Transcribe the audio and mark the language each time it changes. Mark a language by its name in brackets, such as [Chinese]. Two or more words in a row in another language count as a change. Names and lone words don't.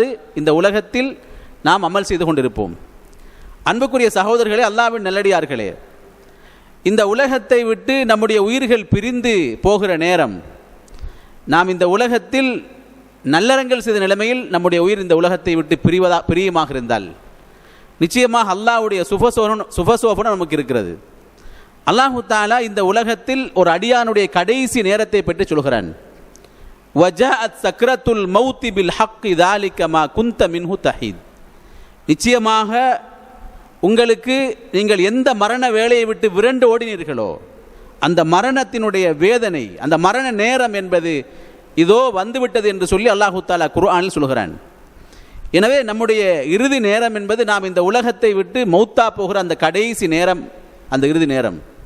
[Tamil] இந்த உலகத்தில் நாம் அமல் செய்து கொண்டிருப்போம். அன்புக்குரிய சகோதரர்களே, அல்லாஹ்வின் நல்லடியார்களே, இந்த உலகத்தை விட்டு நம்முடைய உயிர்கள் பிரிந்து போகிற நேரம், நாம் இந்த உலகத்தில் நல்லறங்கள் செய்த நிலைமையில் நம்முடைய உயிர் இந்த உலகத்தை விட்டு பிரியுமாக இருந்தால் நிச்சயமாக அல்லாஹ்வுடைய சுபசோபனம் நமக்கு இருக்கிறது. அல்லாஹு தஆலா இந்த உலகத்தில் ஒரு அடியானுடைய கடைசி நேரத்தை பற்றி சொல்கிறான். [Arabic] وجاءت سكرة الموت بالحق ذلك ما كنت منه تحيد. [Tamil] நிச்சயமாக உங்களுக்கு நீங்கள் எந்த மரண வேலையை விட்டு விரண்டு ஓடினீர்களோ அந்த மரணத்தினுடைய வேதனை, அந்த மரண நேரம் என்பது இதோ வந்துவிட்டது என்று சொல்லி அல்லாஹு தஆலா குர்ஆனில் சொல்கிறான். எனவே நம்முடைய இறுதி நேரம் என்பது நாம் இந்த உலகத்தை விட்டு மௌத்தா போகிற அந்த கடைசி நேரம், அந்த இறுதி நேரம்.